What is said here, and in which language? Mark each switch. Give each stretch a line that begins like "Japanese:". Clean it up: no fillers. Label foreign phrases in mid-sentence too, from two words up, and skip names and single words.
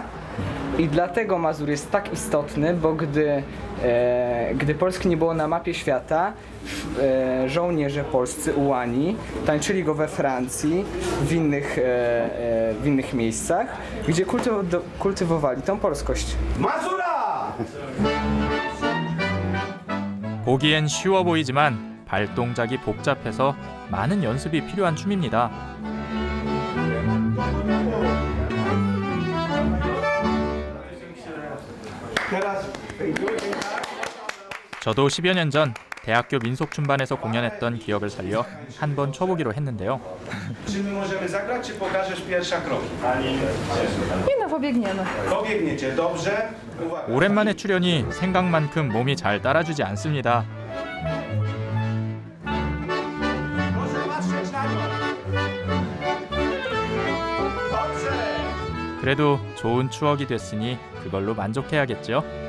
Polish: I dlatego Mazur jest tak istotny, bo gdy Polski nie było na mapie świata, żołnierze polscy ułani tańczyli go we Francji, w innych miejscach, gdzie kultywowali tą polskość. Mazura!
Korean: 보기엔 쉬워 보이지만 발동작이 복잡해서 많은 연습이 필요한 춤입니다. 저도 10여 년 전 대학교 민속춤반에서 공연했던 기억을 살려 한번 춰보기로 했는데요.
Polish: Czy my możemy zagrać, czy pokażesz pierwsze kroki? Nie no, pobiegniemy. Pobiegniecie, dobrze? Uwaga.
Korean: 오랜만에 출연이 생각만큼 몸이 잘 따라주지 않습니다. 그래도 좋은 추억이 됐으니 그걸로 만족해야겠죠.